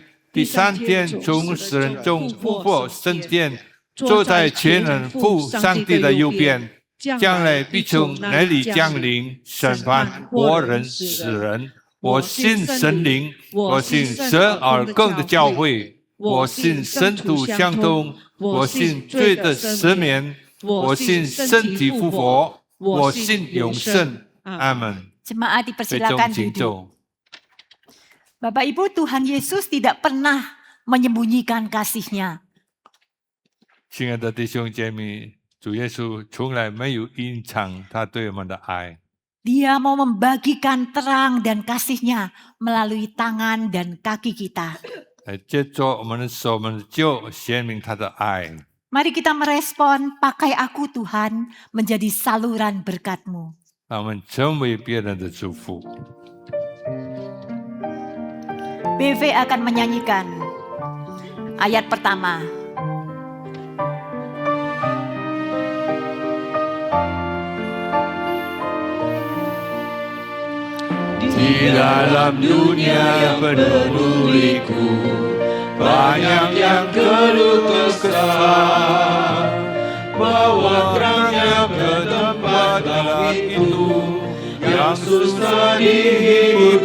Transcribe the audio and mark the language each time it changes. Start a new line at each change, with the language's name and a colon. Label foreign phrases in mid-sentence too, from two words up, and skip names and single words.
Chinese: 第三天从死人中复活升天，坐在全能父上帝的右边，将来必从那里降临，审判活人死人。我信神灵，我信12更的教会，我信圣徒相通，我信罪的赦免，我信身体复活，我信永生。阿门。
Indonesian: Jemaat dipersilakan duduk. Bapak Ibu, Tuhan Yesus tidak pernah menyembunyikan kasih-Nya.
Chinese: 亲爱的弟兄姐妹，主耶稣从来没有隐藏他对我们的爱。
Indonesian: Dia mau membagikan terang dan kasih-Nya melalui tangan dan kaki kita.
Chinese: 借着我们的手，我们就显明他的爱。
Indonesian: Mari kita merespon, pakai aku Tuhan menjadi saluran berkat-Mu.
Chinese: 让我们成为别人的祝福。
Indonesian: BV akan menyanyikan ayat pertama. Di dalam dunia peduliku, banyak yang keluh kesah, bawa terangnya ke tempat dalam itu yang susah dihidupkan.